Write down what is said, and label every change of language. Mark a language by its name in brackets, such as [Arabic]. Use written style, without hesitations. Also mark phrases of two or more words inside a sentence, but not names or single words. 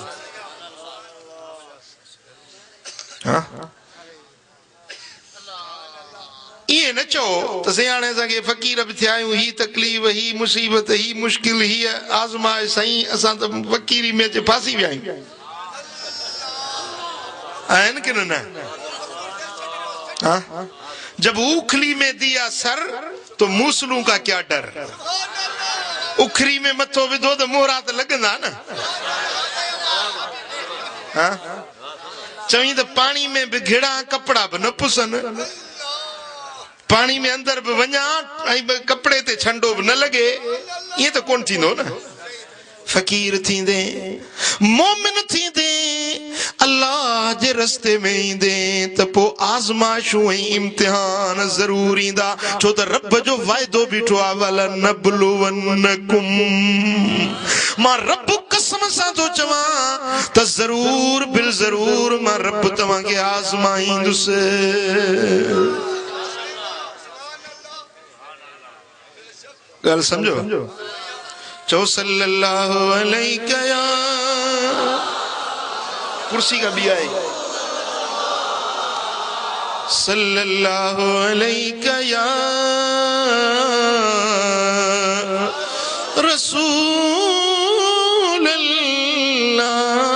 [Sindhi] हाँ, ये न चो त सियाणे असांखे फ़क़ीर बि थिया आहियूं, ही तकलीफ़, ही मुसीबत, ही मुश्किल, ही आज़माइश, साईं असां त फ़क़ीरी में फासी विया आहियूं। आहिनि की न? [Hindi] हाँ, जब उखली में दिया सर तो मूसलों का क्या डर। [Sindhi] उखरी में मथो विधो तो मोहरा त लगंदा न। हाँ, चवी तो पानी में भी घिड़ा कपड़ा भी न पुसन, पानी में अंदर भी वञा कपड़े ते छंडो भी न लगे, ये तो कोन थींदो न। फ़क़ीर थींदे, मोमिन थींदे, अल्लाह जे रस्ते में ईंदे त पो आज़माइशूं ऐं इम्तिहान ज़रूर ईंदा। छो त रब जो वाइदो बीठो आहे, [Arabic] و لنبلونكم, [Sindhi] मां रब कसम सां थो चवां त ज़रूर बिल ज़रूर मां रब तव्हांखे आज़माईंदुसि। ॻाल्हि सम्झो? चो सल्लल्लाहु अलैहि या कुर्सी का भी आए, सल्लल्लाहु अलैहि या रसूल अल्लाह,